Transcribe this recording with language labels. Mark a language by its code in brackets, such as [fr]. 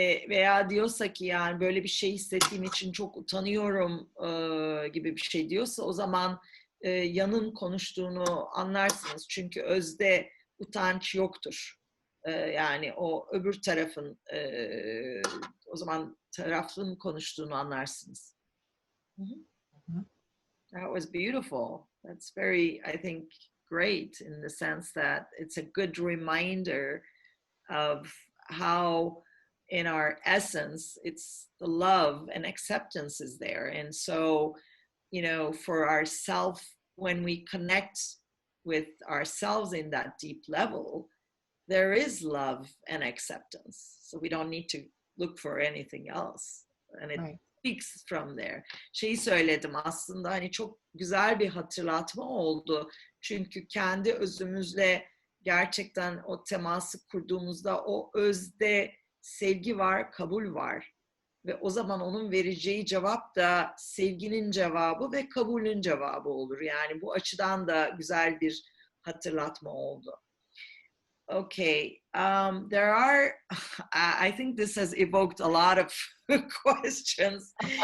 [tr] Veya diyorsa ki yani böyle bir şey hissettiğim için çok utanıyorum gibi bir şey diyorsa, o zaman yanın konuştuğunu anlarsınız. Çünkü özde utanç yoktur. Yani o öbür tarafın o zaman tarafın konuştuğunu anlarsınız. [en] That was beautiful. That's very, I think, great in the sense that it's a good reminder of how in our essence it's the love and acceptance is there. And so, you know, for ourself, when we connect with ourselves in that deep level, there is love and acceptance. So we don't need to look for anything else. And it speaks from there. [tr] Şeyi söyledim aslında, hani çok güzel bir hatırlatma oldu. Çünkü kendi özümüzle gerçekten o teması kurduğumuzda o özde sevgi var, kabul var. Ve o zaman onun vereceği cevap da sevginin cevabı ve kabulün cevabı olur. Yani bu açıdan da güzel bir hatırlatma oldu. [en] Okay, there are, I think this has evoked a lot of questions.